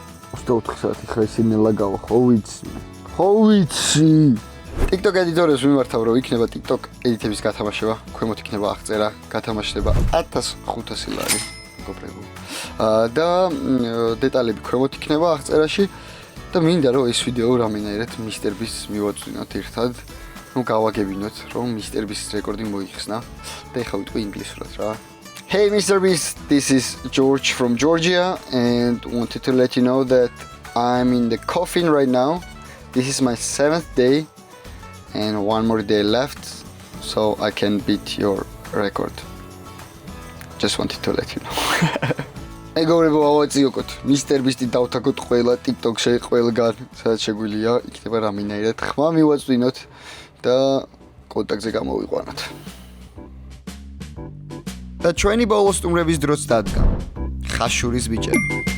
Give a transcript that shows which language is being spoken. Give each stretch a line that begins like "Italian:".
Georgian: 24 საათი ხა ისინელა გავა ხო ვიცი TikTok ედიტორებს მიმართავ რომ იქნება TikTok ედიტების გათამაშება ქვემოთ იქნება აღწერა გათამაშება 1500 ლარი მეგობრებო და დეტალები ქვემოთ იქნება აღწერაში და მინდა რომ ეს ვიდეო რამენაირად Mr. Beast მივაწვინოთ ერთად ну გავაგებინოთ რომ Mr. Beast რეკორდი მოიხსნა და ეხლა ვიტყვი ინგლისურად რა
English: Hey
Georgian: Mr.
English: Beast, this is George from Georgia and wanted to let you know that I'm in the coffin right now. This is my 7th day and one more day left so I can beat your record. Just wanted to let you know.
Georgian: მეგობრებო, ავაწიოკოთ. მისტერ ბისტი დავთაგოთ ყველა TikTok-ში, ყველგან, სადაც შეგვიძლია, იქნება რამენაირად ხმა მივაწვინოთ და კონტაქტზე გამოვიყვანოთ. და ჩვენი ბოლო სტუმრების დროც დადგა. ხაშურის ბიჭები.